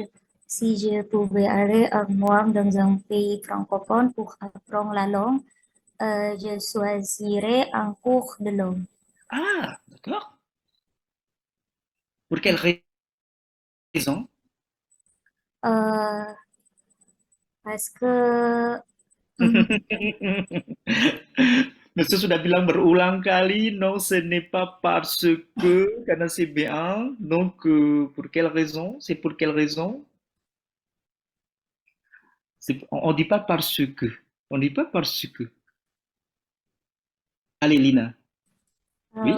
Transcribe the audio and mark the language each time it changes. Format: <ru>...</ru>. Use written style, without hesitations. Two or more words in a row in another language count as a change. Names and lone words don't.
<fr>Si je pouvais aller à moi dans un pays francophone pour apprendre la langue, je choisirais un cours de langue. Ah, d'accord. Pour quelle raison? Euh, Parce que hmm,</fr> <id>Monsieur sudah bilang berulang kali,</id> <fr>non, ce n'est pas parce que, karena c'est bien. Donc, pour quelle raison? C'est pour quelle raison? On ne dit pas parce que. On ne dit pas parce que. Allez, Lina. Oui,</fr>